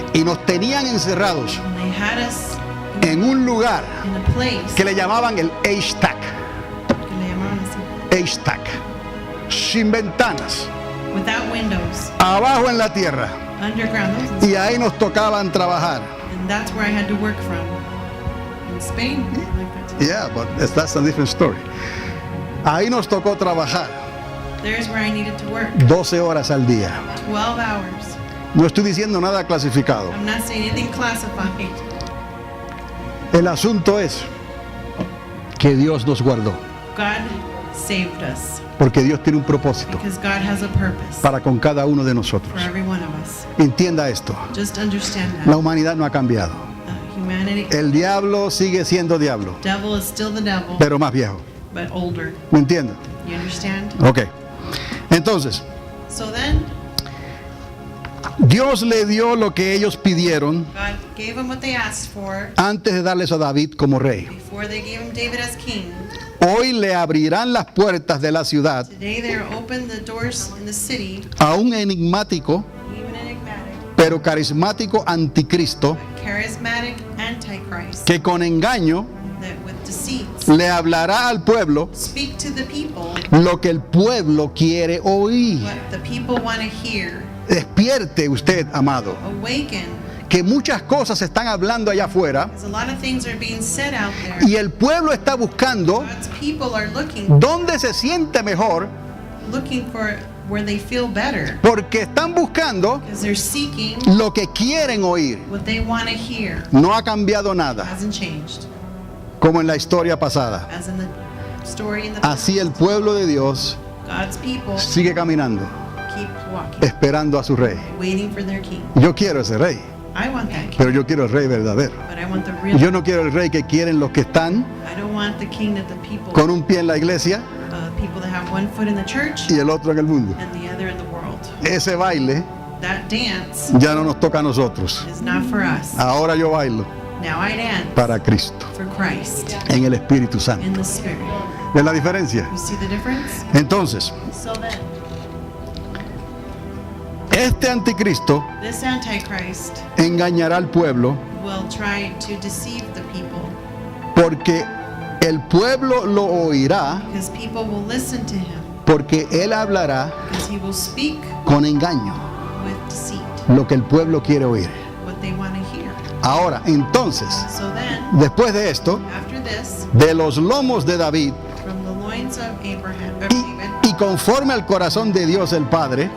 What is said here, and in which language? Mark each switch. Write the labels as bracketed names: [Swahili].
[Spanish] Y nos tenían encerrados [English] And they had us [Spanish] en un lugar [English] in a place [Spanish] que le llamaban el H-TAC. que le llamaban así, H-TAC. Sin ventanas, [English] without windows, [Spanish] abajo en la tierra. [English] underground. [Spanish] Y ahí nos tocaban trabajar. [English] And that's where I had to work from. In Spain, like that too. Yeah, but that's a different story. [Spanish] Ahí nos tocó trabajar [English] There's where I needed to work. [Spanish] 12 horas al día. [English] 12 hours. [Spanish] No estoy diciendo nada clasificado. [English] I'm not saying anything classified. [Spanish] El asunto es que Dios nos guardó. [English] God saved us [Spanish] Porque Dios tiene un propósito [English] because God has a purpose [Spanish] para con cada uno de [English] for [Spanish] nosotros. [English] every one of us. [Spanish] Entienda esto. [English] Just understand [Spanish] La [English] that. [Spanish] humanidad no ha cambiado. [English] Humanity, [Spanish] El diablo sigue siendo diablo, [English] devil is still the devil, [Spanish] pero más viejo. [English] but older. [Spanish] ¿Me entiende? [English] You understand? [Spanish] Ok. Entonces, [English] So then, [Spanish] Dios le dio lo que ellos pidieron [English] God gave them what they asked for [Spanish] antes de darles a David como rey. [English] before they gave him David as king. [Spanish] Hoy le abrirán las puertas de la ciudad [English] Today they are open the doors in the city, [Spanish] a un enigmático [English] even enigmatic, [Spanish] pero carismático anticristo [English] charismatic antichrist [Spanish] que con engaño [English] that with deceits [Spanish] le hablará al pueblo [English] speak to the people [Spanish] lo que el pueblo quiere oír. [English] what the people want to hear. [Spanish] Despierte usted, amado, [English] Awaken, [Spanish] que muchas cosas se están hablando allá afuera [English] because a lot of things are being said out there. [Spanish] y el pueblo está buscando [English] God's people are looking [Spanish] dónde se siente mejor [English] for where they feel better, [Spanish] porque están buscando [English] because they're seeking [Spanish] lo que quieren oír. [English] what they want to hear. [Spanish] No ha cambiado nada, [English] Hasn't changed, [Spanish] como en la historia pasada. [English] as in the story in the [Spanish] Así el pueblo de Dios [English] God's people [Spanish] sigue caminando, [English] keep walking, [Spanish] esperando a su rey. [English] waiting for their king. [Spanish] Yo quiero ese rey, [English] I want that king, [Spanish] pero yo quiero el rey verdadero. [English] but I want the real. [Spanish] Yo no quiero el rey que quieren los que están [English] I don't want the king that the people, [Spanish] con un pie en la iglesia [English] people that have one foot in the church [Spanish] y el otro en el mundo. [English] and the other in the world. [Spanish] Ese baile [English] That dance [Spanish] ya no nos toca a nosotros. [English] is not for us. [Spanish] Ahora yo bailo [English] Now I dance [Spanish] para Cristo, [English] for Christ [Spanish] en el Espíritu Santo. [English] in the Spirit. [Spanish] ¿Ves la diferencia? [English] You see the difference? [Spanish] Entonces, [English] So then, [Spanish] este anticristo [English] this Antichrist [Spanish] engañará al pueblo [English] will try to deceive the people [Spanish] porque el pueblo lo oirá, [English] because people will listen to him [Spanish] porque él hablará [English] because he will speak [Spanish] con engaño [English] with deceit, [Spanish] lo que el pueblo quiere oír. [English] what they want to hear. [Spanish] Ahora, entonces, [English] So then, [Spanish] después de esto, [English] after this, [Spanish] de los lomos de David [English] from the loins of Abraham, of David, [Spanish] y conforme al corazón de Dios el Padre,